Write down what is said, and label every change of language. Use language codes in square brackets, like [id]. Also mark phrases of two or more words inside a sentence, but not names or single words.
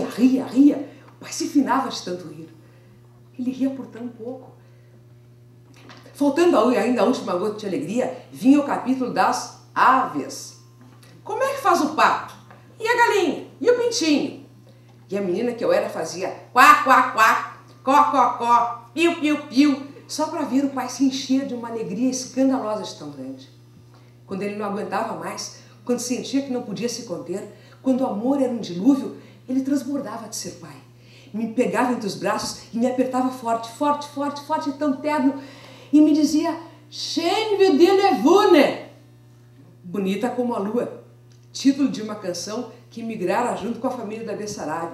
[pt] O pai se finava de tanto rir. Ele ria por tão pouco. Faltando ainda a última gota de alegria, vinha o capítulo das aves. Como é que faz o pato? E a galinha? E o pintinho? E a menina que eu era fazia quá, quá, quá, có, có, có, piu, piu, piu, só para ver o pai se encher de uma alegria escandalosa de tão grande. Quando ele não aguentava mais, quando sentia que não podia se conter, quando o amor era um dilúvio, ele transbordava de ser pai. Me pegava entre os braços e me apertava forte, forte, forte, forte, tão terno, e me dizia, Chênio de Levune, bonita como a lua, título de uma canção que migrara junto com a família da Bessarabia.